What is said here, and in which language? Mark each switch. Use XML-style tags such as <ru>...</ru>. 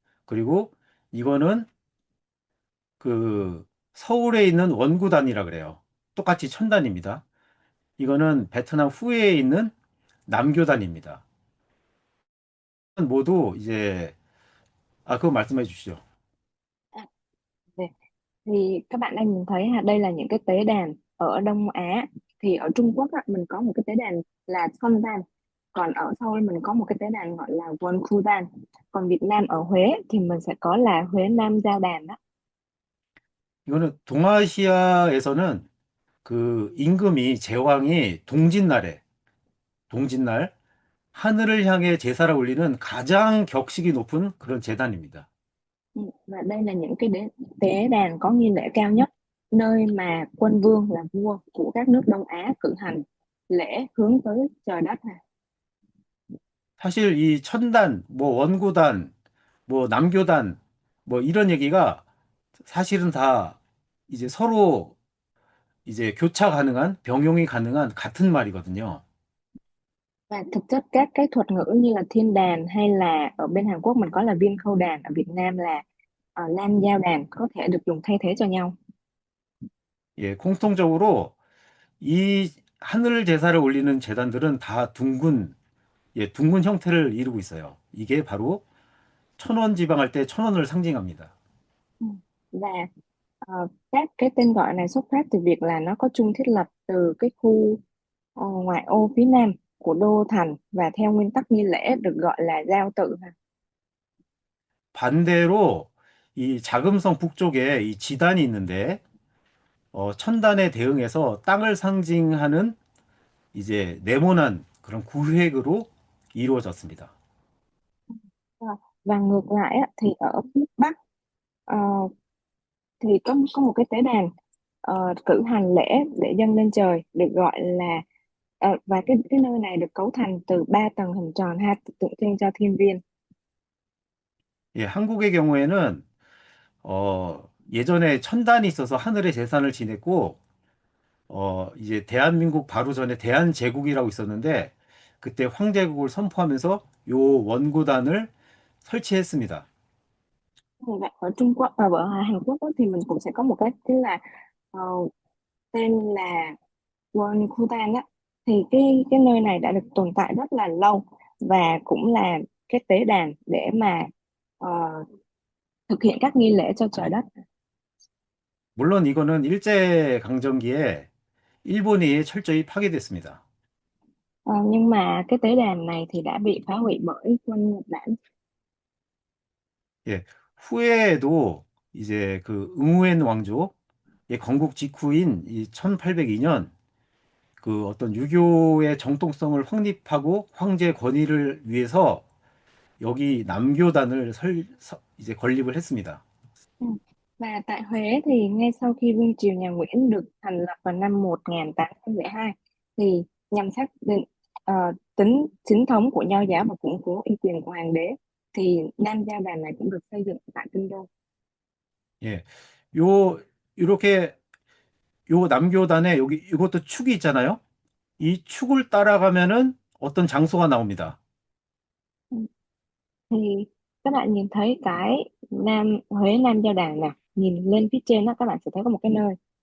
<ko>그리고 이거는 그 서울에 있는 원구단이라 그래요. 똑같이 천단입니다. 이거는 베트남 후에에 있는 남교단입니다. 모두 이제 그거 말씀해 주시죠.</ko> <vi>À, về- thì các bạn đang nhìn thấy ha, đây là những cái tế đàn ở Đông Á. Thì ở Trung Quốc á, mình có một cái tế đàn là Sondan, còn ở Seoul mình có một cái tế đàn gọi là Wonkudan, còn Việt Nam ở Huế thì mình sẽ có là Huế Nam Giao Đàn đó.</vi> <ko>이거는 동아시아에서는 그 임금이 제왕이 동짓날 하늘을 향해 제사를 올리는 가장 격식이 높은 그런 제단입니다.</ko> <vi>Ừ, và đây là những cái tế đàn có nghi lễ cao nhất, nơi mà quân vương là vua của các nước Đông Á cử hành lễ hướng tới trời đất này.</vi> <ko>사실 이 천단, 뭐 원구단, 뭐 남교단, 뭐 이런 얘기가 사실은 다 이제 서로 이제 교차 가능한, 병용이 가능한 같은 말이거든요.</ko> <vi>Và thực chất các cái thuật ngữ như là thiên đàn hay là ở bên Hàn Quốc mình có là viên khâu đàn, ở Việt Nam là nam giao đàn có thể được dùng thay thế cho nhau.</vi> <ko>예, 공통적으로 이 하늘 제사를 올리는 제단들은 다 둥근 형태를 이루고 있어요. 이게 바로 천원 지방할 때 천원을 상징합니다. Ừ.</ko> <vi>Và các cái tên gọi này xuất phát từ việc là nó có chung thiết lập từ cái khu ngoại ô phía nam của đô thành, và theo nguyên tắc nghi lễ được gọi là giao tự.</vi> <ko>반대로 이 자금성 북쪽에 이 지단이 있는데 천단에 대응해서 땅을 상징하는 이제 네모난 그런 구획으로 이루어졌습니다.</ko> <vi>Ờ, và ngược lại á, thì ở phía Bắc ờ, thì có một cái tế đàn cử hành lễ để dâng lên trời được gọi là và cái nơi này được cấu thành từ 3 tầng hình tròn ha, tượng trưng cho thiên viên.</vi> <ko>예, 한국의 경우에는 예전에 천단이 있어서 하늘의 제산을 지냈고 이제 대한민국 바로 전에 대한제국이라고 있었는데 그때 황제국을 선포하면서 요 원구단을 설치했습니다.</ko> <vi>Thì vậy ở Trung Quốc và ở Hàn Quốc á, thì mình cũng sẽ có một cái là ờ, tên là Won Kudan á, thì cái nơi này đã được tồn tại rất là lâu và cũng là cái tế đàn để mà ờ, thực hiện các nghi lễ cho trời đất.</vi> <ko>물론 이거는 일제강점기에 일본이 철저히 파괴됐습니다.</ko> <vi>Nhưng mà cái tế đàn này thì đã bị phá hủy bởi quân Nhật Bản.</vi> <ko>예, 후에도 이제 그 응우엔 왕조의 건국 직후인 이 1802년 그 어떤 유교의 정통성을 확립하고 황제 권위를 위해서 여기 남교단을 이제 건립을 했습니다. Ừ.</ko> <vi>Và tại Huế thì ngay sau khi Vương triều nhà Nguyễn được thành lập vào năm 1802 thì nhằm xác định ờ, tính chính thống của Nho giáo và củng cố uy quyền của hoàng đế, thì Nam Giao Đàn này cũng được xây dựng tại Kinh Đô.</vi> <ko>예, 요 이렇게 요 남교단에 여기 이것도 축이 있잖아요. 이 축을 따라가면은 어떤 장소가 나옵니다. Ừ.</ko> <vi>Thì các bạn nhìn thấy cái Huế Nam Giao Đàn nè, nhìn lên phía trên đó các bạn sẽ thấy có một cái nơi.</vi>